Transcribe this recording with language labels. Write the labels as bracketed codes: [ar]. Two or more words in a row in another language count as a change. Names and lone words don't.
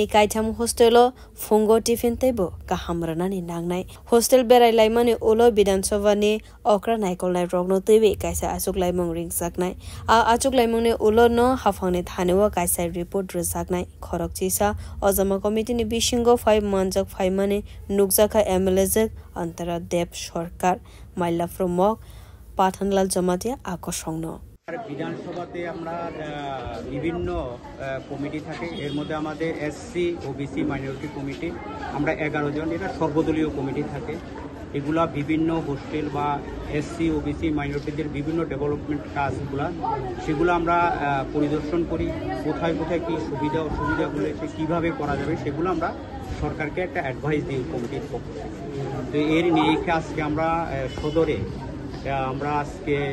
[trp] Kaitam Hostelo Fungo [en] Tiffin Table [trp] Kahamrana ni Nangnai Hostel Berai Laimani Ulo Bidansova ni Okra Naikolna Rogno TV Kaisa Asuk Laimong Ring Saknai Achuk Laimong ni Ulo no Hafangni Thanewa Kaisa report Rezaknai Korok Chisa Ozama Committee ni Bishingo 5 Manjak 5 Mane Nukzaka MLAZ Antara Deb Shorkar Maila from Mok Pathanlal Jamatia Akosongno [bn] বিধানসভাতে আমরা বিভিন্ন কমিটি থাকে এর মধ্যে আমাদের [en] SC OBC minority committee [bn] আমরা 11 জন এটা সর্বদলীয় কমিটি থাকে এগুলা বিভিন্ন হোস্টেল বা [en] SC OBC [bn] মাইনরিটিদের বিভিন্ন ডেভেলপমেন্ট কাজগুলা সেগুলো আমরা পরিদর্শন করি কোথায় কোথায় কি সুবিধা অসুবিধাগুলো কিভাবে করা যাবে সেগুলো আমরা সরকারকে একটা অ্যাডভাইস দিই কমিটির পক্ষে তো এর নিয়ে আজকে আমরা সদরে আমরা আজকে